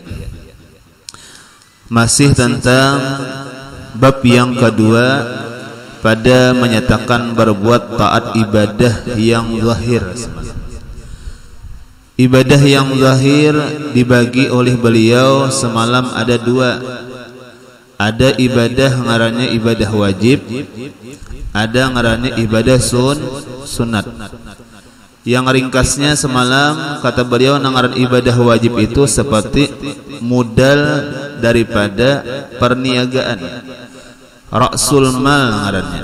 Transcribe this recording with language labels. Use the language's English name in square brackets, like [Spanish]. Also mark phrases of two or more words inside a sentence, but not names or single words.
[Indonesian] Masih tentang bab yang kedua pada menyatakan berbuat taat ibadah yang zahir. Ibadah yang zahir dibagi oleh beliau semalam ada dua. [Banjar] Ada ibadah ngarannya ibadah wajib, ada ngarannya ibadah sunat. Yang ringkasnya semalam kata beliau nangaran ibadah wajib itu seperti modal daripada perniagaan, [Arabic] رأس المال [Banjar] ngarannya.